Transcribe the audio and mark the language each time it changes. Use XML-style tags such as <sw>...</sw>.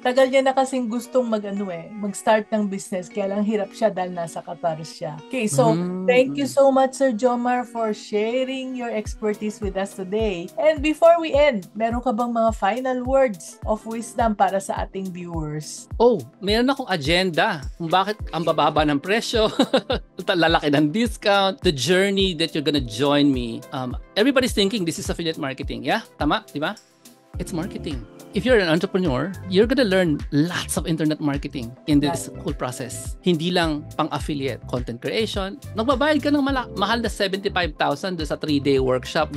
<tl>Tagal niya na kasing gustong mag-start ng business, kaya lang hirap siya dahil nasa Qatar siya.</tl> <en>Okay, so thank you so much, Sir Jomar, for sharing your expertise with us today. And before we end,</en> <tl>meron ka bang mga</tl> <en>final words of wisdom</en> <tl>para sa ating viewers? Meron akong agenda kung bakit ang bababa ng presyo, lalaki ng discount,</tl> <en>the journey that you're gonna join me. Everybody's thinking this is affiliate marketing. Yeah?</en> <tl>Tama? Diba?</tl> <en>It's marketing. If you're an entrepreneur, you're gonna learn lots of internet marketing in this whole process.</en> <tl>Hindi lang pang-affiliate, content creation. Nagbabayad ka ng mahal na 75,000 doon sa 3-day workshop.</tl>